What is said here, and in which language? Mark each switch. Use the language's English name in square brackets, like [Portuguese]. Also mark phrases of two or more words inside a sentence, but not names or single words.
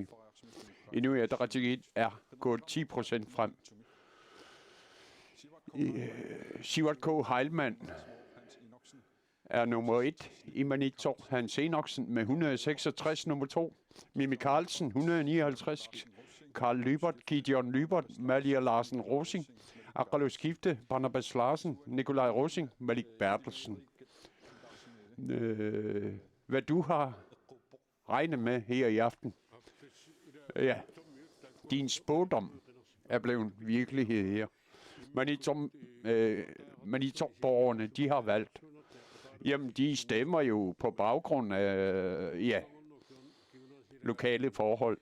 [Danish] Inuit Ataqatigiit er gået 10% frem. Siwat K. Heilmann er nummer 1 i Maniitsoq. Hans Enoksen med 166 nummer 2. Mimi Carlsen 159. Karl Lybert, Gideon Lybert, Malia Larsen Rosing, Akralo Skifte, Barnabas Larsen, Nikolaj Rosing, Malik Bertelsen. Hvad du har regnet med her i aften? Ja, din spådom er blevet virkelighed her. Maniitsoq-borgerne, de har valgt. Jamen, de stemmer jo på baggrund af, lokale forhold.